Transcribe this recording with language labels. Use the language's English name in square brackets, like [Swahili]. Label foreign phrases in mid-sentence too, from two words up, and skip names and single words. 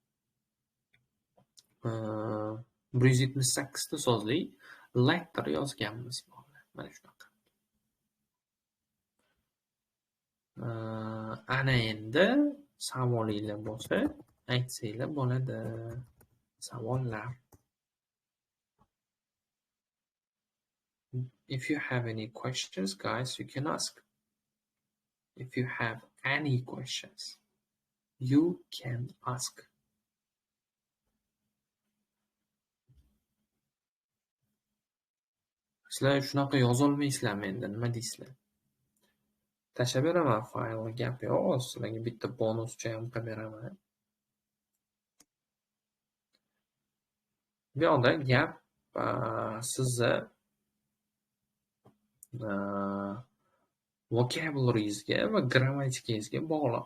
[Uzbek] 178 ta so'zli letter yozganmiz. Mana shunaqa. Ana endi savolinglar bo'lsa, aytsanglar bo'ladi. Savollar. [English] If you have any questions, guys, you can ask. If you have any questions, you can ask. [Uzbek] Sizlar shunaqa yozolmaysizlarmi endi, nima deysizlar? Tashlab beraman faylni, gap yo'q, sizlarga bitta bonuscha ham qilib beraman. Bu yoqda gap sizni vocabulary'ingizga va grammatikangizga bog'liq.